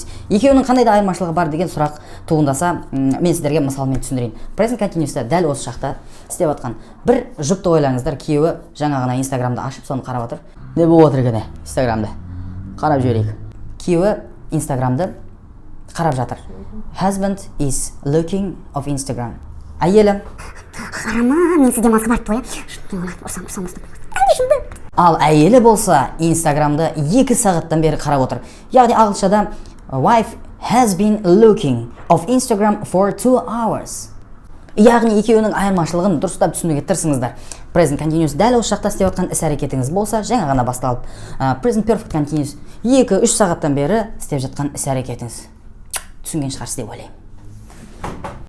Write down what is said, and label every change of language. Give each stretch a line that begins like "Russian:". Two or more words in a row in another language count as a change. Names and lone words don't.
Kazakh: Екеуінің қандай да айырмашылығы бар деген сұрақ туындаса, мен сіздерге мысалмен түсіндірейін.
English: Present continuous'та
Kazakh: дәл осы шақта істеп жатқан бір жұпты ойлаңыздар, күйеуі жаңа ғана инстаграмды ашып, соны қарап отыр. Не болып отыр екен инстаграмды? Қарап жіберейік. Күйеуі инстаграмды қарап жатыр.
English: Husband is looking of Instagram.
Kazakh: Әйелі қарама, мен сізде мазғы бар той. Ал әйелі болса инстаграмды 2 сағаттан бері қарап отыр. Яғни ағылшыншада
English: wife has been looking of Instagram for 2 hours.
Kazakh: Яғни екеуінің айырмашылығын дұрыстап түсінуге тырысыңыздар.
English: Present continuous
Kazakh: дәл осы шақта істеп жатқан іс-әрекетіңіз болса, жаңа ғана басталып.
English: Present perfect continuous
Kazakh: 2-3 сағаттан бері істеп жатқан іс-әрекетіңіз. Түсінген шығарсыз деп ойлаймын.